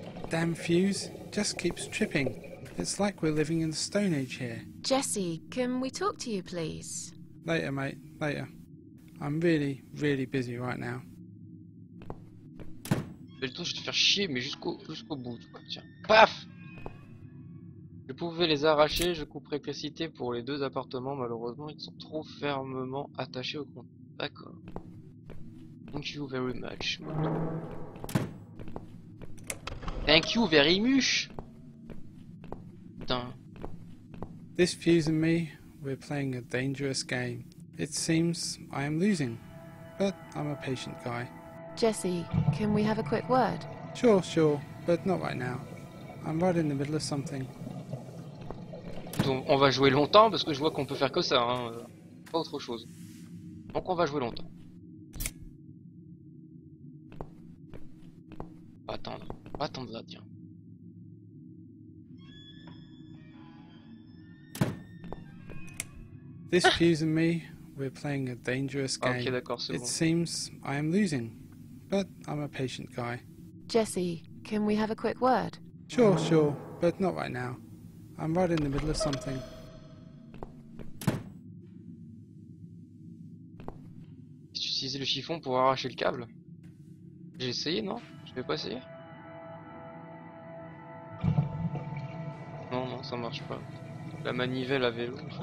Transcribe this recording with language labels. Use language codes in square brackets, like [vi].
[en] Damn fuse, just keeps tripping. It's like we're living in the Stone Age here. Jesse, can we talk to you, please? Later, mate, later. I'm really, really busy right now. [fr] Je vais te faire chier, mais jusqu'au bout. Tiens. Paf! Je pouvais les arracher, je coupe l'électricité pour les deux appartements. Malheureusement, ils sont trop fermement attachés au compte. D'accord. [en] Thank you very much. Thank you very much. Putain. This fuse and me, we're playing a dangerous game. It seems I am losing, but I'm a patient guy. Jesse, can we have a quick word? Sure, but not right now. I'm right in the middle of something. [fr] Donc, on va jouer longtemps parce que je vois qu'on peut faire que ça, hein. Pas autre chose. Donc on va jouer longtemps. On va attendre là, tiens. [en] This fuse and me, we're playing a dangerous [fr] Ah, [en] game. [fr] ok, d'accord, c'est [en] It [fr] bon. [en] seems I am losing, but I'm a patient guy. Jesse, can we have a quick word? Sure, but not right now. I'm right in the middle of something. [fr] Si tu utilisais le chiffon pour arracher le câble. J'ai essayé, non? Je vais pas essayer. Non, ça marche pas. La manivelle à vélo.